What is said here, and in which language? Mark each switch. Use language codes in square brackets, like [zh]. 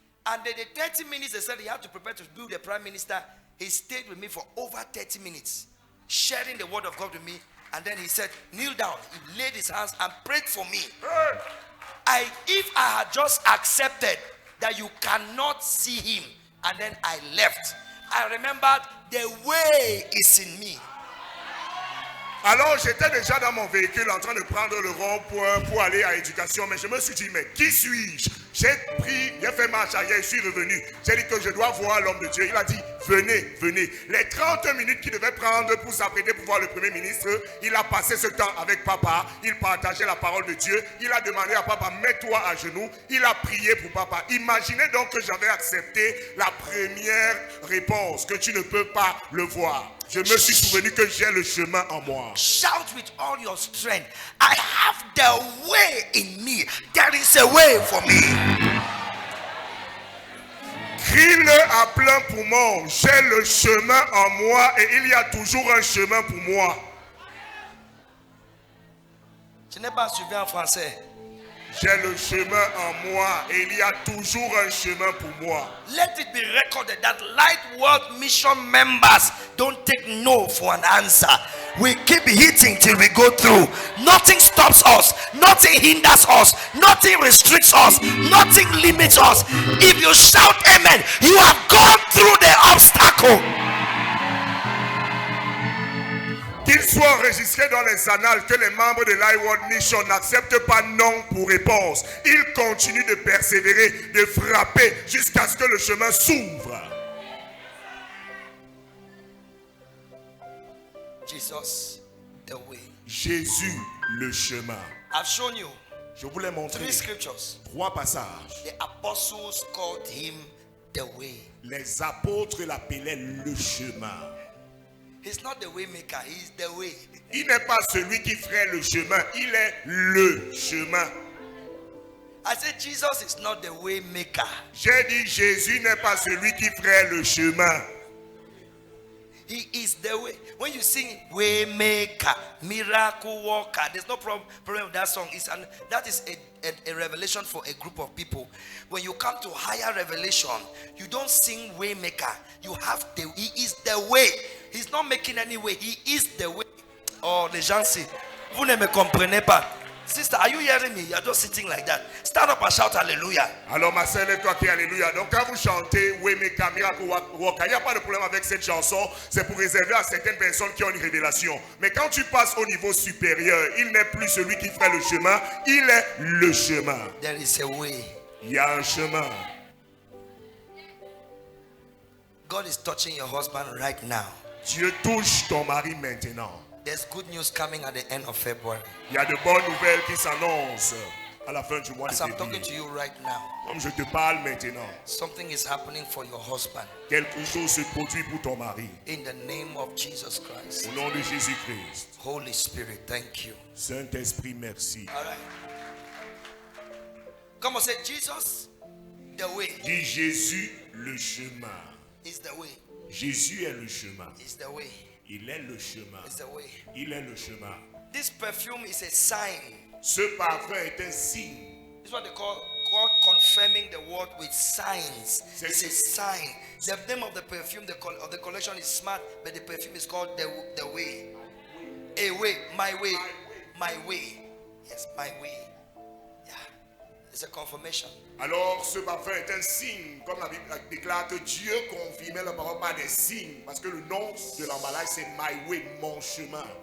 [en] And then the 30 minutes they said he had to prepare to be the Prime Minister, he stayed with me for over 30 minutes, sharing the word of God with me. And then he said, kneel down. He laid his hands and prayed for me. If I had just accepted that you cannot see him, and then I left, I remembered the way is in me. [fr] Alors j'étais déjà dans mon véhicule en train de prendre le rond-point pour aller à l'éducation, mais je me suis dit, mais qui suis-je? J'ai fait marche arrière, je suis revenu. J'ai dit que je dois voir l'homme de Dieu. Il a dit, venez. Les 30 minutes qu'il devait prendre pour s'apprêter pour voir le Premier ministre, il a passé ce temps avec papa. Il partageait la parole de Dieu. Il a demandé à papa, mets-toi à genoux. Il a prié pour papa. Imaginez donc que j'avais accepté la première réponse, que tu ne peux pas le voir. Je me suis souvenu que j'ai le chemin en moi. [en] Shout with all your strength. I have the way in me. There is a way for me. [fr] Crie-le à plein poumon. J'ai le chemin en moi et il y a toujours un chemin pour moi. Je n'ai pas suivi en français. J'ai le chemin en moi et il y a toujours un chemin pour moi. [en] Let it be recorded that Light World Mission members don't take no for an answer. We keep hitting till we go through. Nothing stops us. Nothing hinders us. Nothing restricts us. Nothing limits us. If you shout amen, you have gone through the obstacle. [fr] Qu'il soit enregistré dans les annales que les membres de Light World Mission n'acceptent pas non pour réponse. Ils continuent de persévérer, de frapper jusqu'à ce que le chemin s'ouvre. [en] Jesus, the way. [fr] Jésus, le chemin. [en] I've shown you [fr] Je vous l'ai montré. [en] 3 scriptures. [fr] 3 passages. [en] The apostles called him the way. [fr] Les apôtres l'appelaient le chemin. [en] He's not the way maker, he's the way. [fr] Il n'est pas celui qui ferait le chemin, il est le chemin. [en] I said Jesus is not the way maker. [fr] J'ai dit Jésus n'est pas celui qui ferait le chemin. [en] He is the way. When you sing way maker, miracle worker, there's no problem with that song. That is a revelation for a group of people. When you come to higher revelation, you don't sing way maker. You have he is the way. He's not making any way. He is the way. [fr] Oh, les gens, vous ne me comprenez pas. [en] Sister, are you hearing me? You're just sitting like that. Stand up and shout hallelujah. [fr] Alors ma sœur, lève-toi qui alléluia. Donc quand vous chantez Wemeka Miracle Waka, il n'y a pas de problème avec cette chanson. C'est pour réserver à certaines personnes qui ont une révélation. Mais quand tu passes au niveau supérieur, il n'est plus celui qui fait le chemin, il est le chemin. [en] There is a way. [fr] Il y a un chemin. [en] God is touching your husband right now. [fr] Dieu touche ton mari maintenant. [en] There's good news coming at the end of February. [fr] Il y a de bonnes nouvelles qui s'annoncent à la fin du mois de [en] As I'm talking [fr] février. [en] to you right now, [fr] Comme je te parle maintenant, [en] something is happening for your husband. [fr] quelque chose se produit pour ton mari. [en] In the name of Jesus Christ. [fr] Au nom de Jésus-Christ. [en] Holy Spirit, thank you. [fr] Saint-Esprit, merci. [en] All right. Come on, say Jesus, the way. [fr] Dis Jésus, le chemin. [en] Is the way. [fr] Jésus est le chemin. [en] Is the way. [fr] Il est le chemin. [en] Is the way. [fr] Il est le chemin. [en] This perfume is a sign. [fr] Ce parfum est un signe. [en] This is what they call God confirming the word with signs. It's a sign. The name of the perfume, of the collection is Smart, but the perfume is called the way. A way, my way, my way. Yes, my way. Yeah, it's a confirmation. [fr] Alors ce parfum est un signe, comme la Bible déclare que Dieu confirmait la parole par des signes, parce que le nom de l'emballage c'est My Way, mon chemin.